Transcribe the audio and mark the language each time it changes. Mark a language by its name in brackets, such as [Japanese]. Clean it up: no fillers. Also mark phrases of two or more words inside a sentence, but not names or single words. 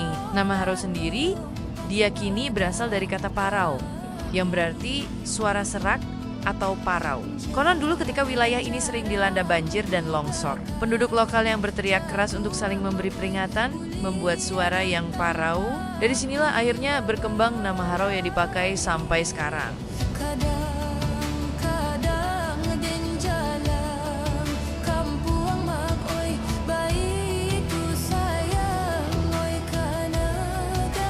[Indonesian] Nama Harau sendiri diyakini berasal dari kata parau, yang berarti suara serak atau parau. Konon dulu ketika wilayah ini sering dilanda banjir dan longsor, penduduk lokal yang berteriak keras untuk saling memberi peringatan membuat suara yang parau. Dari sinilah akhirnya berkembang nama Harau yang dipakai sampai sekarang. [Minangkabau] Kadang-kadang den jalan kampuang mak oi baik ku sayang oi Kanada.